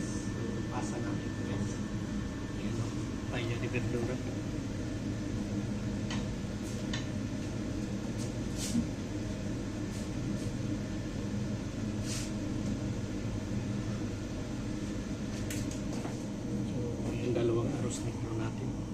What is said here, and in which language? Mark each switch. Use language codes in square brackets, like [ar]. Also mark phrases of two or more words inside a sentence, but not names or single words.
[tl] So pasa natin guys. Ayan o, [es] paella de verdura. [tl] So yung dalawang [es] arroz negro [tl] natin.